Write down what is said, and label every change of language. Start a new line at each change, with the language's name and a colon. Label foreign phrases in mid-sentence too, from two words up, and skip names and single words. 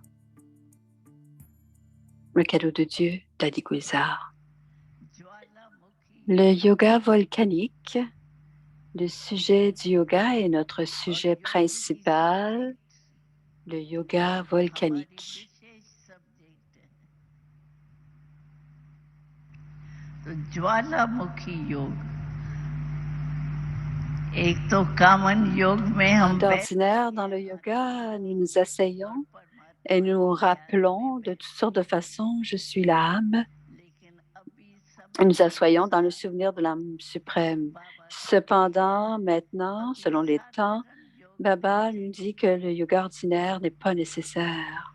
French: Le cadeau de Dieu, Dadi Gulzar. Le yoga volcanique, le sujet du yoga est notre sujet principal, le yoga volcanique.
Hindi: ज्वालामुखी योग एक तो कामन योग में हम
French: D'ordinaire, dans le yoga, nous nous asseyons et nous rappelons de toutes sortes de façons, je suis l'âme. Nous nous assoyons dans le souvenir de l'âme suprême. Cependant, maintenant, selon les temps, Baba nous dit que le yoga ordinaire n'est pas nécessaire.